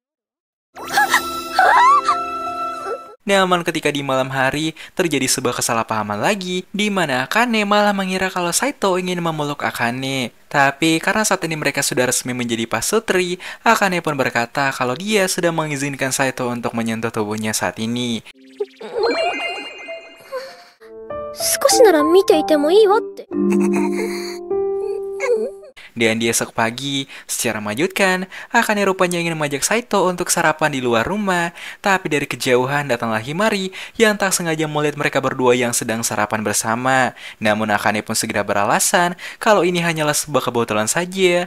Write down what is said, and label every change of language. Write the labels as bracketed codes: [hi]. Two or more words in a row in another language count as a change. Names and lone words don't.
[id] Namun ketika di malam hari, terjadi sebuah kesalahpahaman lagi, di mana Akane malah mengira kalau Saito ingin memeluk Akane. Tapi karena saat ini mereka sudah resmi menjadi pasutri, Akane pun berkata kalau dia sudah mengizinkan Saito untuk menyentuh tubuhnya saat ini. [ja] 少しなら見ていてもいいわって。 [id] Dan di esok pagi, secara mengejutkan, Akane rupanya ingin mengajak Saito untuk sarapan di luar rumah. Tapi dari kejauhan datanglah Himari yang tak sengaja melihat mereka berdua yang sedang sarapan bersama. Namun Akane pun segera beralasan kalau ini hanyalah sebuah kebetulan saja.